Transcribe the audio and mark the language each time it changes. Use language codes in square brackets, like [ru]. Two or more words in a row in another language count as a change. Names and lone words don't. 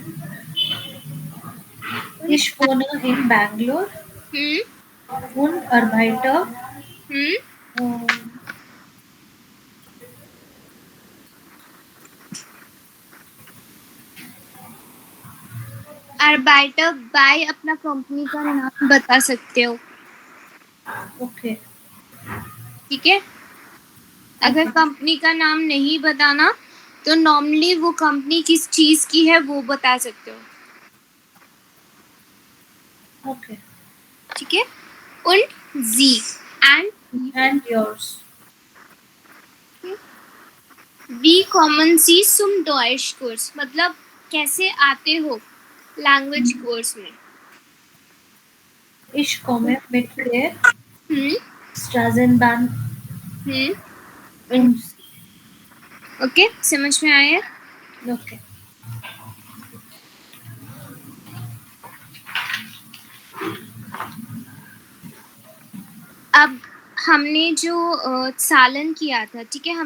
[de] Ich wohne in Bangalore und arbeite [hi] Arbeiter by अपना कंपनी का नाम बता सकते हो. [en] okay. [hi] ठीक है. अगर कंपनी का नाम नहीं बताना तो नॉर्मली वो कंपनी किस चीज की है वो बता सकते हो. [en] Okay. [hi] ठीक है. [de] Und Sie [en] And yours. [de] Wie kommen Sie zum Deutschkurs? [hi] मतलब कैसे आते हो [en] language course [hi] में. [de] Ich komme mit der Straßenbahn und [hi] ओके. समझ में आया. [en] okay. [hi] अब हमने जो सालन किया था. ठीक है.